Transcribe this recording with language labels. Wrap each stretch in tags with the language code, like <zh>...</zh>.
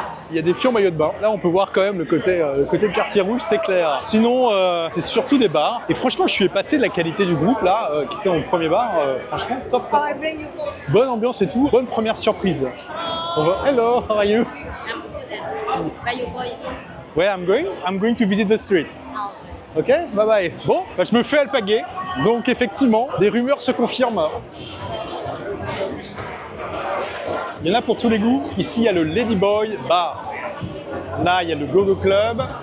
<fr>Il y a des filles en maillot de bain. Là, on peut voir quand même le côté de quartier rouge, c'est clair. Sinon, c'est surtout des bars. Et franchement, je suis épaté de la qualité du groupe là, qui était dans le premier bar. Franchement, top. Bonne ambiance et tout. Bonne première surprise. On va.</fr> <en>Hello, how are you? Where you going? Where I'm going to visit the street. Ok, bye bye.</en> <fr>Bon, bah, je me fais alpaguer. Donc effectivement, les rumeurs se confirment. Il y en a pour tous les goûts. Ici, il y a le Ladyboy Bar. Là, il y a le Go-Go Club.</fr>